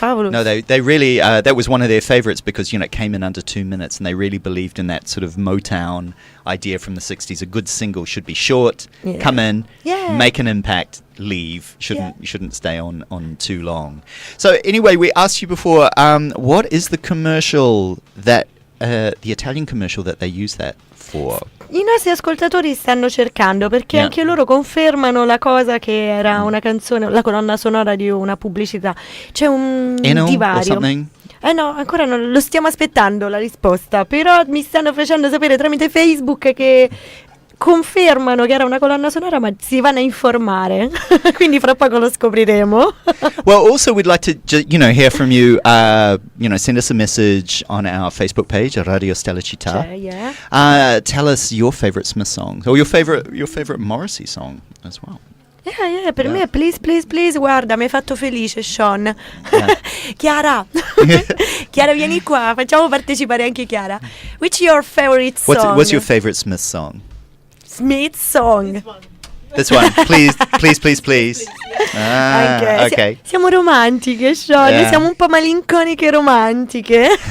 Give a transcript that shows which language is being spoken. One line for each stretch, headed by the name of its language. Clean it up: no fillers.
English: No, they really, that was one of their favorites because, it came in under 2 minutes and they really believed in that sort of Motown idea from the 60s. A good single should be short, come in, make an impact, leave. Shouldn't stay on too long. So anyway, we asked you before, what is the commercial that, the Italian commercial that they use that for?
Italian: I nostri ascoltatori stanno cercando perché anche loro confermano la cosa che era una canzone, la colonna sonora di una pubblicità. C'è un divario.
English: Or something?
Italian: No, ancora non lo stiamo aspettando la risposta, però mi stanno facendo sapere tramite Facebook che confermano che era una colonna sonora, ma si vanno a informare. Quindi fra poco lo scopriremo.
English: Well, also we'd like to hear from you. Send us a message on our Facebook page, Radio Stella Città. Tell us your favorite Smith song or your favorite Morrissey song as well.
Italian: Per me Please, Please, Please, guarda, mi hai fatto felice, Sean. Chiara, Chiara, vieni qua, facciamo partecipare anche Chiara.
English: Which your favorite song? What's your favorite Smith song? Smith song. This one, please, please, please, please. Okay.
Italian: Siamo romantiche, Sean, siamo un po' malinconiche romantiche.